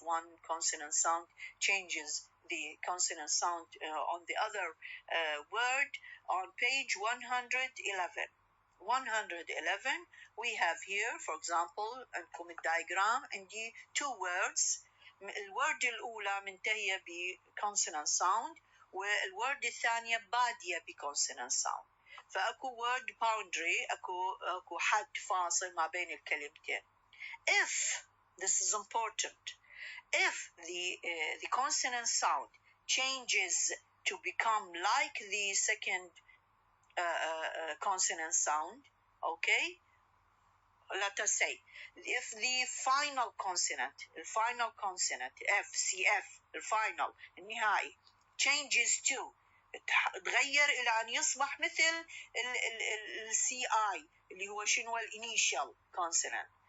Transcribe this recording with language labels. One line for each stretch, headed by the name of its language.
English: One consonant sound changes the consonant sound on the other word. On page 111, we have here, for example,
Arabic: عندكم الدايجرام عندي
English: two words.
Arabic: الورد الأولى منتهية بconsonant sound والورد الثانية بادية بconsonant sound. فأكو word boundary, أكو حد فاصل ما بين الكلمتين.
English: If, this is important, if the consonant sound changes to become like the second consonant sound, okay, let us say, if the final consonant F, CF, the final, النهائي, changes to,
Arabic: تغير إلى أن يصبح مثل
English: CI
Arabic: اللي هو شنو
English: initial consonant.